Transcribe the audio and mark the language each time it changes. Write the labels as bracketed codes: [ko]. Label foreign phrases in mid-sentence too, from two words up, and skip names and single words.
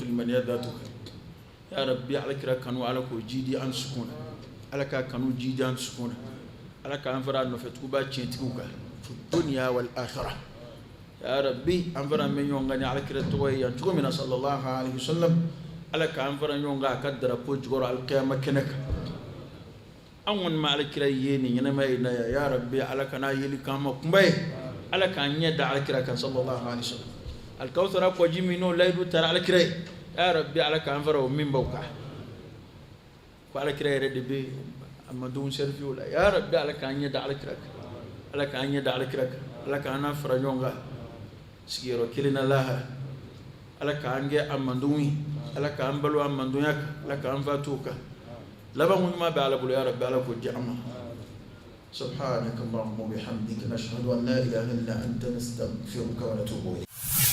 [bm] limaniya datu [ar] يا رب [bm] alakira kanu ala k'o jidi an sukun ala k'a kanu jidi an sukun ala k'an fara a nɔfɛ tuguba tiɲɛtigiw kan [ar] في الدنيا والآخرة يا رب [bm] an fara mɛ ɲɔgɔn kan ni alakira tɔgɔ ye yan cogo min na [ar] صلى الله عليه وسلم [bm] ala k'an fara ɲɔgɔn kan a ka darapo jukɔrɔ alikiyama kɛnɛ kan an kɔni ma alakira ye nin ɲɛnama ye na ya rabbi ala kana yeli k'an ma kunba ye ala k'an ɲɛ da alakira kan [ar] صلى الله عليه وسلم [bm] alikawusara kɔji min n'o layidu taara alakira ye [ar] يا رب [bm] ala k'an fara o min b'aw kan ko alakira yɛrɛ de bɛ a ma denw sɛrifiw la [ar] يا رب [bm] ala k'an ɲɛ da alakira kan ala k'an ɲɛ da alakira kan ala k'an na fara ɲɔgɔn kan sigiyɔrɔ kelen na lahara ala k'an kɛ a mandenw ye ala k'an balo a mandenya kan ala k'an fatu o kan laban ɲuman bɛ ala bolo [ar] يا رب [bm] ala k'o di an ma [ar] سبحانك اللهم وبحمدك نشهد أن لا إله إلا أنت نستغفرك ونتوب إليك